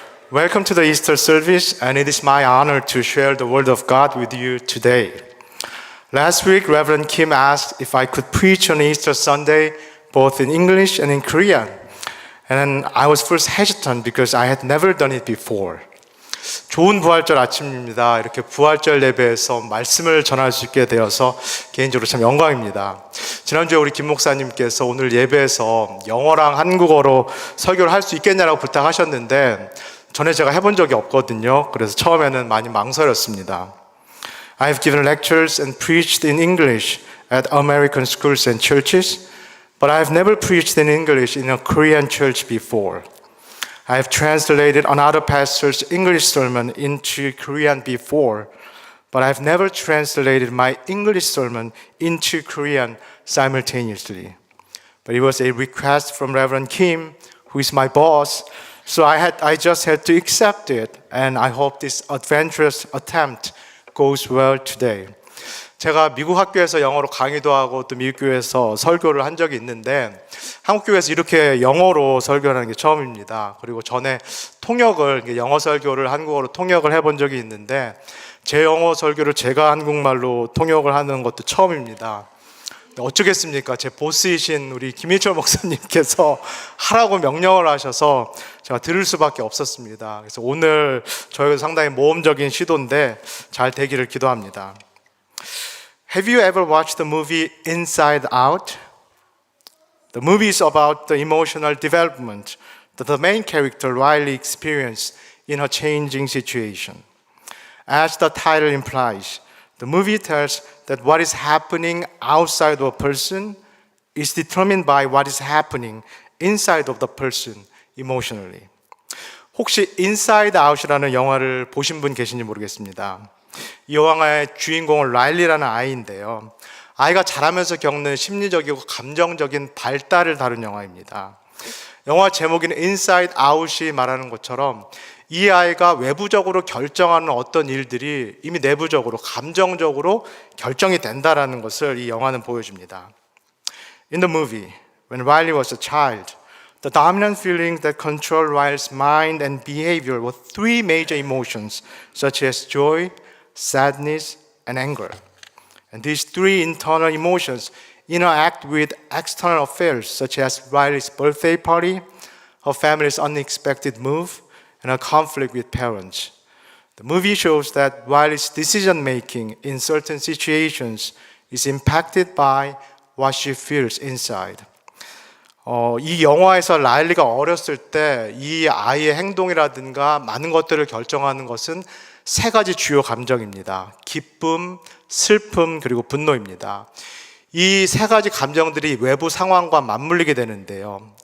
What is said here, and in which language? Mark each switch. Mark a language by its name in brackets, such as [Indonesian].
[English] Welcome to the Easter service, and it is my honor to share the Word of God with you today. Last week, Reverend Kim asked if I could preach on Easter Sunday, both in English and in Korean. And I was first hesitant because I had never done it before. [Korean] 좋은 부활절 아침입니다. 이렇게 부활절 예배에서 말씀을 전할 수 있게 되어서 개인적으로 참 영광입니다. 지난주에 우리 김 목사님께서 오늘 예배에서 영어랑 한국어로 설교를 할 수 있겠냐라고 부탁하셨는데 전에 제가 해본 적이 없거든요. 그래서 처음에는 많이 망설였습니다. [English] I have given lectures and preached in English at American schools and churches, but I have never preached in English in a Korean church before. I have translated another pastor's English sermon into Korean before, but I have never translated my English sermon into Korean simultaneously. But it was a request from Reverend Kim, who is my boss, so I just had to accept it, and I hope this adventurous attempt goes well today. [Korean] 제가 미국 학교에서 영어로 강의도 하고 또 미국 교회에서 설교를 한 적이 있는데 한국 교회에서 이렇게 영어로 설교하는 게 처음입니다. 그리고 전에 통역을 영어 설교를 한국어로 통역을 해본 적이 있는데 제 영어 설교를 제가 한국말로 통역을 하는 것도 처음입니다. 어쩌겠습니까? 제 보스이신 우리 김일철 목사님께서 하라고 명령을 하셔서 제가 들을 수밖에 없었습니다. 그래서 오늘 저희가 상당히 모험적인 시도인데 잘 되기를 기도합니다. [English] Have you ever watched the movie Inside Out? The movie is about the emotional development that the main character Riley experienced in her changing situation. As the title implies, the movie tells that what is happening outside of a person is determined by what is happening inside of the person emotionally. [Korean] 혹시 Inside Out이라는 영화를 보신 분 계신지 모르겠습니다. 이 영화의 주인공은 라일리라는 아이인데요. 아이가 자라면서 겪는 심리적이고 감정적인 발달을 다룬 영화입니다. 영화 제목인 Inside Out이 말하는 것처럼 이 아이가 외부적으로 결정하는 어떤 일들이 이미 내부적으로 감정적으로 결정이 된다라는 것을 이 영화는 보여줍니다. [English] In the movie, when Riley was a child, the dominant feelings that control Riley's mind and behavior were three major emotions, such as joy, sadness, and anger. And these three internal emotions interact with external affairs, such as Riley's birthday party, her family's unexpected move, and her conflict with parents. The movie shows that Riley's decision-making in certain situations is impacted by what she feels inside. [Korean] 이 영화에서 라일리가 어렸을 때 이 아이의 행동이라든가 많은 것들을 결정하는 것은 세 가지 주요 감정입니다. 기쁨, 슬픔, 그리고 분노입니다. 이 세 가지 감정들이 외부 상황과 맞물리게 되는데요.